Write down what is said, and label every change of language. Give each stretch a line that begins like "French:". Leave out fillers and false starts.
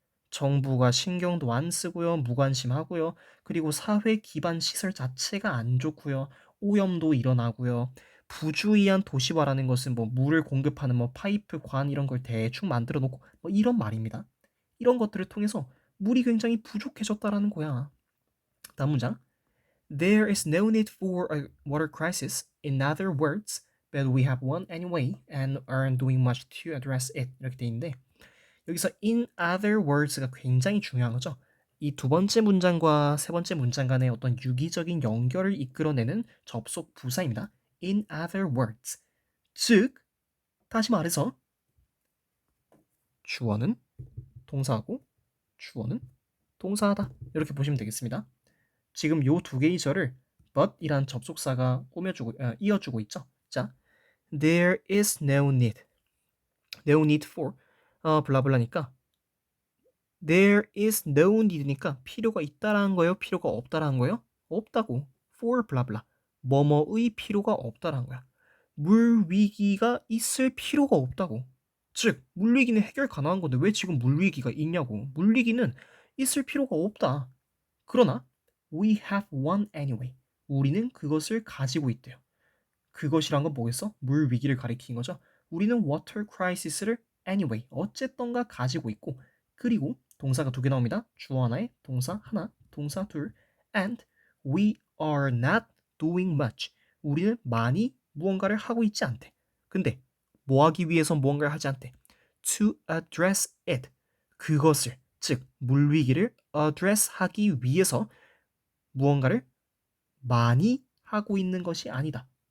Korean: 정부가 신경도 안 쓰고요. 무관심하고요. 그리고 사회 기반 시설 자체가 안 좋고요. 오염도 일어나고요. 부주의한 도시화라는 것은 물을 공급하는 파이프, 관 이런 걸 대충 만들어 놓고 이런 말입니다. 이런 것들을 통해서 물이 굉장히 부족해졌다라는 거야. 다음 문장.
English: There is no need for a water crisis. In other words, but we have one anyway and aren't doing much to address it.
Korean: 이렇게 돼 있는데 여기서
English: in other words
Korean: 가 굉장히 중요한 거죠. 이 두 번째 문장과 세 번째 문장 간의 어떤 유기적인 연결을 이끌어내는 접속 부사입니다.
English: In other words.
Korean: 즉, 다시 말해서 주어는 동사하고 주어는 동사하다. 이렇게 보시면 되겠습니다. 지금 요 두 개의 절을 but이란 접속사가 이어주고 있죠.
English: 자, there is no need. no need for
Korean: 블라블라니까
English: there is no need
Korean: 니까 필요가 있다라는 거예요? 필요가 없다라는 거예요? 없다고. for 블라블라. 뭐뭐의 필요가 없다라는 거야. 물 위기가 있을 필요가 없다고. 즉, 물 위기는 해결 가능한 건데 왜 지금 물 위기가 있냐고. 물 위기는 있을 필요가 없다. 그러나
English: we have one anyway.
Korean: 우리는 그것을 가지고 있대요. 그것이란 건 뭐겠어? 물 위기를 가리키는 거죠. 우리는 water crisis를 anyway, 어쨌던가 가지고 있고, 그리고 동사가 두 개 나옵니다. 주어 하나에 동사 하나, 동사 둘.
English: And we are not doing much.
Korean: 우리는 많이 무언가를 하고 있지 않대. 근데 뭐 하기 위해서 무언가를 하지 않대.
English: To address it.
Korean: 그것을, 즉 물위기를 address 하기 위해서 무언가를 많이 하고 있는 것이 아니다.